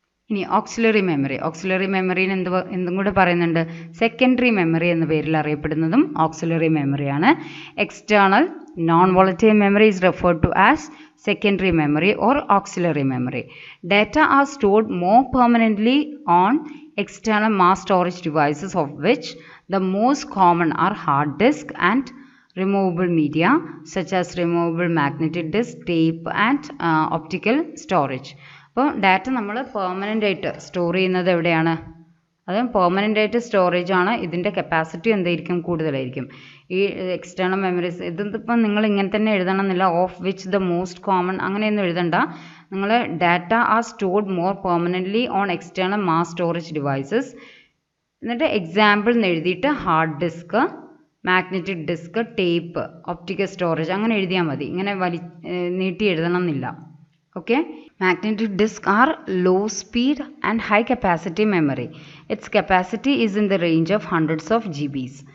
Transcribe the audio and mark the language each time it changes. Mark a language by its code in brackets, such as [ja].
[ml] ഇനി ഓക്സിലറി മെമ്മറീനെ എന്തും കൂടെ പറയുന്നുണ്ട്? സെക്കൻഡറി മെമ്മറി എന്ന പേരിൽ അറിയപ്പെടുന്നതും auxiliary മെമ്മറിയാണ്. [en] External non volatile memory is referred to as secondary memory or auxiliary memory. Data are stored more permanently on external mass storage devices, of which the most common are hard disk and removable media such as removable magnetic disk, tape and optical storage. [ml] അപ്പോൾ data നമ്മൾ permanent ആയിട്ട് store ചെയ്യുന്നത് എവിടെയാണ്? അത് permanent ആയിട്ട് storage ആണ്. ഇതിൻ്റെ capacity എന്തായിരിക്കും? കൂടുതലായിരിക്കും. ഈ എക്സ്റ്റേണൽ മെമ്മറീസ് ഇതിപ്പോൾ നിങ്ങൾ ഇങ്ങനെ തന്നെ എഴുതണമെന്നില്ല. [en] of which the most common [ml] അങ്ങനെയൊന്നും എഴുതണ്ട. നിങ്ങൾ [en] Data are stored more permanently on external mass storage devices. [ml] എന്നിട്ട് എക്സാമ്പിൾ എന്ന് എഴുതിയിട്ട് hard disk, magnetic disk, tape, optical storage അങ്ങനെ എഴുതിയാൽ മതി. ഇങ്ങനെ നീട്ടി എഴുതണം എന്നില്ല. [en] Okay, magnetic disks are low speed and high capacity memory. Its capacity is in the range of hundreds of GBs.